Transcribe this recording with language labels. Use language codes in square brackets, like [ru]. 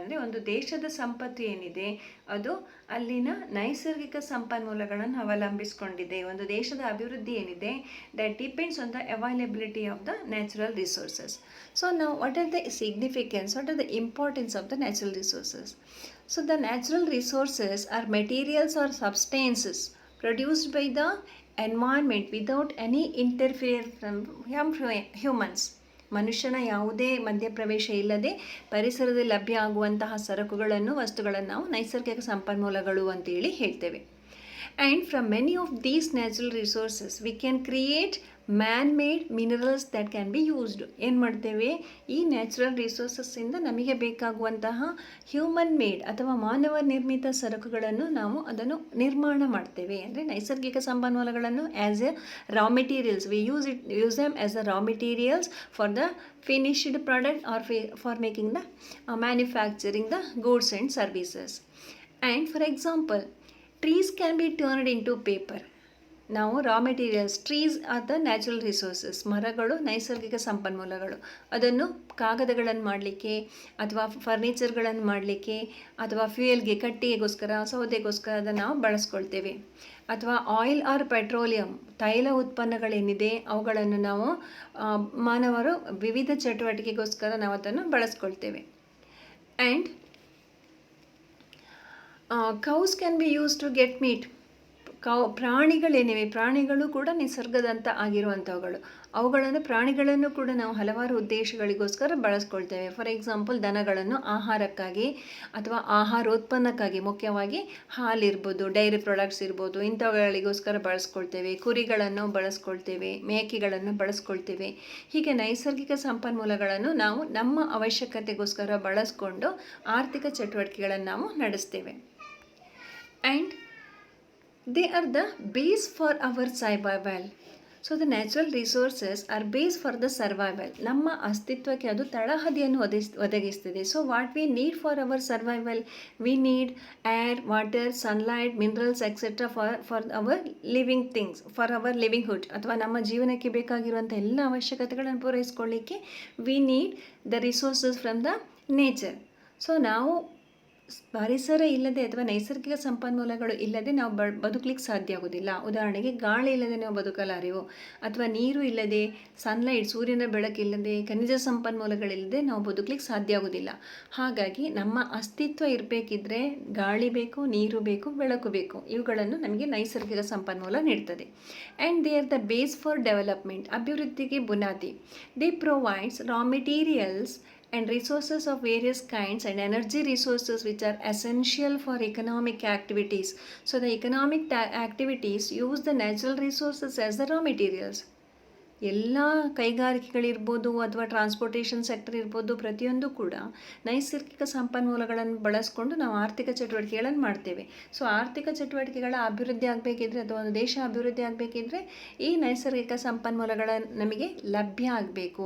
[kn] ಅಂದರೆ ಒಂದು ದೇಶದ ಸಂಪತ್ತು ಏನಿದೆ ಅದು ಅಲ್ಲಿನ ನೈಸರ್ಗಿಕ ಸಂಪನ್ಮೂಲಗಳನ್ನು ಅವಲಂಬಿಸಿಕೊಂಡಿದೆ. ಒಂದು ದೇಶದ ಅಭಿವೃದ್ಧಿ ಏನಿದೆ [en] That depends on the availability of the natural resources. So ನಾವು what are the significance, what are the importance of the natural resources. So the natural resources are materials or substances produced by the environment without any interference from humans. [kn] ಮನುಷ್ಯನ ಯಾವುದೇ ಮಧ್ಯಪ್ರವೇಶ ಇಲ್ಲದೆ ಪರಿಸರದಲ್ಲಿ ಲಭ್ಯ ಆಗುವಂತಹ ಸರಕುಗಳನ್ನು, ವಸ್ತುಗಳನ್ನು ನಾವು ನೈಸರ್ಗಿಕ ಸಂಪನ್ಮೂಲಗಳು ಅಂತೇಳಿ ಹೇಳ್ತೇವೆ. [en] And from many of these natural resources we can create man made minerals that can be used. [kn] ಏನು ಮಾಡ್ತೇವೆ, ಈ ನ್ಯಾಚುರಲ್ ರಿಸೋರ್ಸಸ್ಸಿಂದ ನಮಗೆ ಬೇಕಾಗುವಂತಹ ಹ್ಯೂಮನ್ ಮೇಡ್ ಅಥವಾ ಮಾನವ ನಿರ್ಮಿತ ಸರಕುಗಳನ್ನು ನಾವು ಅದನ್ನು ನಿರ್ಮಾಣ ಮಾಡ್ತೇವೆ. ಅಂದರೆ ನೈಸರ್ಗಿಕ ಸಂಪನ್ಮೂಲಗಳನ್ನು [en] As a raw materials we use them as a raw materials for the finished product or for making the manufacturing the goods and services. And for example, trees can be turned into paper. ನಾವು raw materials, trees are the natural resources, [kn] ಮರಗಳು ನೈಸರ್ಗಿಕ ಸಂಪನ್ಮೂಲಗಳು. ಅದನ್ನು ಕಾಗದಗಳನ್ನು ಮಾಡಲಿಕ್ಕೆ ಅಥವಾ ಫರ್ನಿಚರ್ಗಳನ್ನು ಮಾಡಲಿಕ್ಕೆ ಅಥವಾ ಫ್ಯೂಯಲ್ಗೆ, ಕಟ್ಟಿಗೆಗೋಸ್ಕರ, ಸೌದೆಗೋಸ್ಕರ ಅದನ್ನು ನಾವು ಬಳಸ್ಕೊಳ್ತೇವೆ. ಅಥವಾ [en] oil or petroleum, [kn] ತೈಲ ಉತ್ಪನ್ನಗಳೇನಿದೆ ಅವುಗಳನ್ನು ನಾವು ಮಾನವರು ವಿವಿಧ ಚಟುವಟಿಕೆಗೋಸ್ಕರ ನಾವು ಅದನ್ನು ಬಳಸ್ಕೊಳ್ತೇವೆ. [en] And cows can be use to get meat. [kn] ಪ್ರಾಣಿಗಳೇನಿವೆ, ಪ್ರಾಣಿಗಳು ಕೂಡ ನಿಸರ್ಗದಂತ ಆಗಿರುವಂಥವುಗಳು. ಪ್ರಾಣಿಗಳನ್ನು ಕೂಡ ನಾವು ಹಲವಾರು ಉದ್ದೇಶಗಳಿಗೋಸ್ಕರ ಬಳಸ್ಕೊಳ್ತೇವೆ. [en] for example [kn] ದನಗಳನ್ನು ಆಹಾರಕ್ಕಾಗಿ ಅಥವಾ ಆಹಾರೋತ್ಪನ್ನಕ್ಕಾಗಿ, ಮುಖ್ಯವಾಗಿ ಹಾಲಿರ್ಬೋದು, ಡೈರಿ ಪ್ರಾಡಕ್ಟ್ಸ್ ಇರ್ಬೋದು, ಇಂಥವುಗಳಿಗೋಸ್ಕರ ಬಳಸ್ಕೊಳ್ತೇವೆ. ಕುರಿಗಳನ್ನು ಬಳಸ್ಕೊಳ್ತೇವೆ, ಮೇಕೆಗಳನ್ನು ಬಳಸ್ಕೊಳ್ತೇವೆ. ಹೀಗೆ ನೈಸರ್ಗಿಕ ಸಂಪನ್ಮೂಲಗಳನ್ನು ನಾವು ನಮ್ಮ ಅವಶ್ಯಕತೆಗೋಸ್ಕರ ಬಳಸ್ಕೊಂಡು ಆರ್ಥಿಕ ಚಟುವಟಿಕೆಗಳನ್ನು ನಾವು ನಡೆಸ್ತೇವೆ. [en] And they are the base for our survival. So the natural resources are base for the survival. [kn] ನಮ್ಮ ಅಸ್ತಿತ್ವಕ್ಕೆ ಅದು ತಳಹದಿಯನ್ನು ಒದಗಿಸ್ತದೆ. [en] so what we need for our survival, we need air, water, sunlight, minerals etcetera for our living things, for our livelihood, [kn] ಅಥವಾ ನಮ್ಮ ಜೀವನಕ್ಕೆ ಬೇಕಾಗಿರುವಂಥ ಎಲ್ಲ ಅವಶ್ಯಕತೆಗಳನ್ನು ಪೂರೈಸ್ಕೊಳ್ಳಿಕ್ಕೆ [en] We need the resources from the nature. So ನಾವು [kn] ಪರಿಸರ ಇಲ್ಲದೆ ಅಥವಾ ನೈಸರ್ಗಿಕ ಸಂಪನ್ಮೂಲಗಳು ಇಲ್ಲದೆ ನಾವು ಬದುಕಲಿಕ್ಕೆ ಸಾಧ್ಯ ಆಗೋದಿಲ್ಲ. ಉದಾಹರಣೆಗೆ ಗಾಳಿ ಇಲ್ಲದೆ ನಾವು ಬದುಕಲಾರೆವು, ಅಥವಾ ನೀರು ಇಲ್ಲದೆ, ಸನ್ಲೈಟ್ ಸೂರ್ಯನ ಬೆಳಕಿಲ್ಲದೆ, ಖನಿಜ ಸಂಪನ್ಮೂಲಗಳಿಲ್ಲದೆ ನಾವು ಬದುಕಲಿಕ್ಕೆ ಸಾಧ್ಯ ಆಗೋದಿಲ್ಲ. ಹಾಗಾಗಿ ನಮ್ಮ ಅಸ್ತಿತ್ವ ಇರಬೇಕಿದ್ರೆ ಗಾಳಿ ಬೇಕು, ನೀರು ಬೇಕು, ಬೆಳಕು ಬೇಕು. ಇವುಗಳನ್ನು ನಮಗೆ ನೈಸರ್ಗಿಕ ಸಂಪನ್ಮೂಲ ನೀಡ್ತದೆ. [en] And they are the base for development. [kn] ಅಭಿವೃದ್ಧಿಗೆ ಬುನಾದಿ. [en] They provides raw materials and resources of various kinds and energy resources which are essential for economic activities. So the economic activities use the natural resources as the raw materials. [kn] ಎಲ್ಲ ಕೈಗಾರಿಕೆಗಳಿರ್ಬೋದು ಅಥವಾ transportation sector ಇರ್ಬೋದು, ಪ್ರತಿಯೊಂದು ಕೂಡ ನೈಸರ್ಗಿಕ ಸಂಪನ್ಮೂಲಗಳನ್ನು ಬಳಸ್ಕೊಂಡು ನಾವು ಆರ್ಥಿಕ ಚಟುವಟಿಕೆಗಳನ್ನು ಮಾಡ್ತೇವೆ. ಸೊ ಆರ್ಥಿಕ ಚಟುವಟಿಕೆಗಳ ಅಭಿವೃದ್ಧಿ ಆಗಬೇಕಿದ್ರೆ ಅಥವಾ ಒಂದು ದೇಶ ಅಭಿವೃದ್ಧಿ ಆಗಬೇಕಿದ್ರೆ ಈ ನೈಸರ್ಗಿಕ ಸಂಪನ್ಮೂಲಗಳ ನಮಗೆ ಲಭ್ಯ ಆಗಬೇಕು.